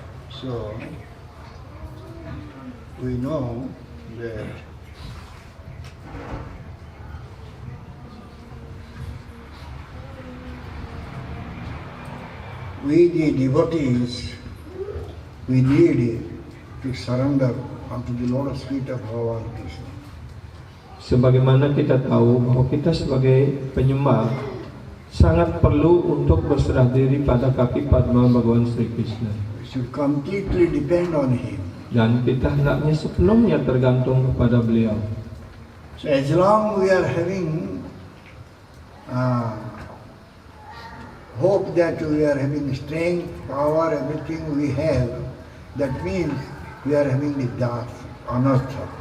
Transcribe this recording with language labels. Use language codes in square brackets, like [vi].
[en] So, we know that we the devotees, we need to surrender unto the lotus feet of Bhagavan Krishna. [id] Sebagaimana kita tahu bahwa kita sebagai penyembah sangat perlu untuk berserah diri pada kaki Padma Bhagawan Sri Krishna. [en] We should completely depend on Him. [id] Dan kita hendaknya sepenuhnya tergantung kepada beliau. [en] So as long we are having hope that we are having strength, power, everything we have, that means we are having the das, anartha.